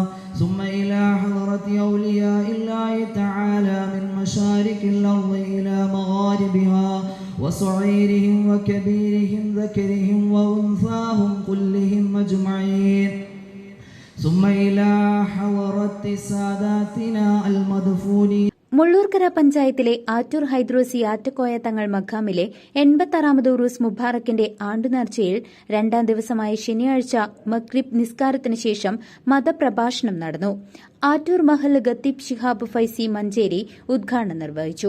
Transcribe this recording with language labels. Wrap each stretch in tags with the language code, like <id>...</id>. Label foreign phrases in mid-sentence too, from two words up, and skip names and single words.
<ar>ثم إلى حضرة أولياء الله تعالى من مشارق الأرض إلى مغاربها وصغيرهم وكبيرهم ذكرهم وأنثاهم كلهم أجمعين. ثم إلى حضرة ساداتنا المدفونين.</ar> <ml>മുള്ളൂർക്കര പഞ്ചായത്തിലെ ആറ്റൂർ ഹൈദ്രോസി ആറ്റക്കോയ തങ്ങൾ മഖാമിലെ 86ാമത് ഉറൂസ് മുബാറക്കിന്റെ ആണ്ടുനേർച്ചയിൽ 2ാം ദിവസമായ ശനിയാഴ്ച മഗ്രിബ് നിസ്കാരത്തിന് ശേഷം മതപ്രഭാഷണം നടന്നു. ആറ്റൂർ മഹല്ല് ഖത്തീബ് ശിഹാബ് ഫൈസി മഞ്ചേരി ഉദ്ഘാടനം നിർവഹിച്ചു.</ml>